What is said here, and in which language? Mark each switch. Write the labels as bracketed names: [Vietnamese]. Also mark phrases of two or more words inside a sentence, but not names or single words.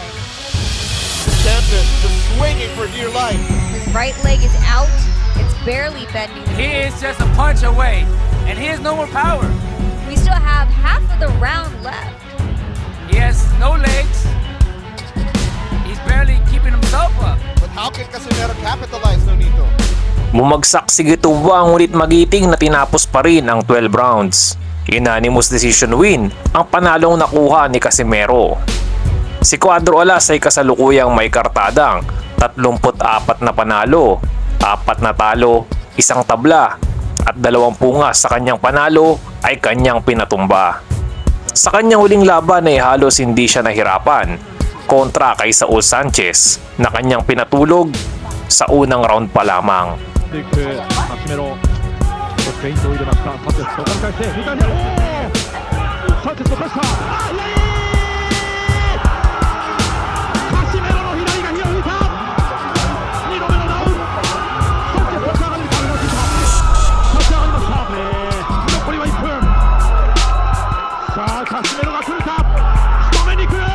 [English] The champion just swinging for dear life. His right leg is out. It's barely bending. He is just a punch away, and he has no more power. We still have half of the round left. He has no legs. He's barely keeping himself up. But how can Casimero capitalize, Nonito? [Filipino] Bumagsak si Gituba ngunit magiting na tinapos pa rin ang 12 rounds. [English] Unanimous decision win [Filipino] ang panalong nakuha ni Casimero. Si Cuadro Alas ay kasalukuyang may kartadang 34 na panalo, 4 na talo, 1 tabla at 20 nga sa kanyang panalo ay kanyang pinatumba. Sa kanyang huling laban ay halos hindi siya nahirapan kontra kay Saul Sanchez na kanyang pinatulog sa unang round pa lamang. [Japanese] でいくカシメロフェイントを入れましたサンチェスそこに返して左にサンチェスの返したカシメロの左が火を吹いた2度目のダウンサンチェス立ち上がりに変わりました立ち上がりました残りは1分さあカシメロが来るか仕留めに行く